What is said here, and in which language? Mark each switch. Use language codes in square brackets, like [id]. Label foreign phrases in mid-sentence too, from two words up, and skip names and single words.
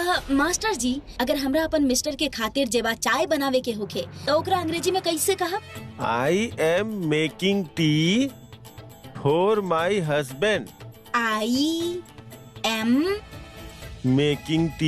[bho] मास्टर जी, अगर हमरा अपन मिस्टर के खातिर जेबा चाय बनावे के होखे तो ओकरा अंग्रेजी में कैसे कहब? [en] I am making tea for my husband. I am making tea